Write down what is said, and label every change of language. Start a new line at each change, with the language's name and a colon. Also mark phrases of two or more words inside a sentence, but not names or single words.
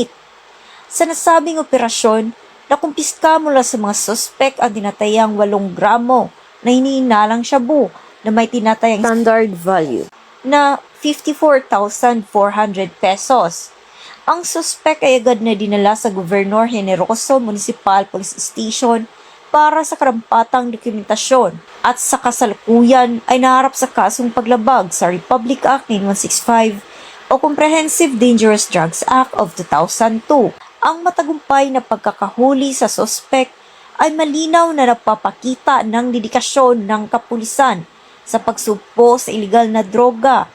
Filipino: Sa nasabing operasyon, nakumpiska mula sa mga suspect ang tinatayang 8 gramo na hinihinalang shabu na may tinatayang
English: standard value
Filipino: na 54,400 pesos. Ang suspect ay agad na dinala sa Governor Generoso Municipal Police Station para sa karampatang dokumentasyon at sa kasalukuyan ay naharap sa kasong paglabag sa Republic Act 9165 o Comprehensive Dangerous Drugs Act of 2002. Ang matagumpay na pagkakahuli sa suspect ay malinaw na nagpapakita ng dedikasyon ng kapulisan sa pagsugpo sa ilegal na droga.